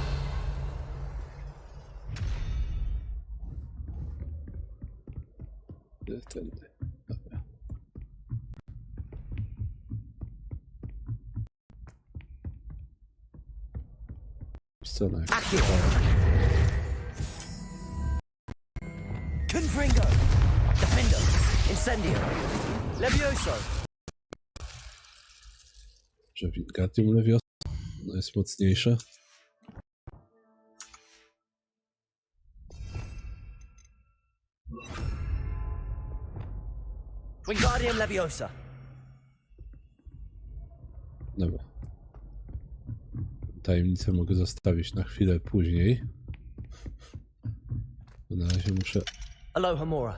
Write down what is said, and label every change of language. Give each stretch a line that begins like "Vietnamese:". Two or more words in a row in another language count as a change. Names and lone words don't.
Polish: Tędy. Dobra. Scena jak Confringo. Defendo. Incendio. Levioso. że Wingardium Leviosa jest mocniejsze. Wingardium Leviosa. Dobra. Tajemnicę mogę zostawić na chwilę później. Bo na razie muszę Alohomora.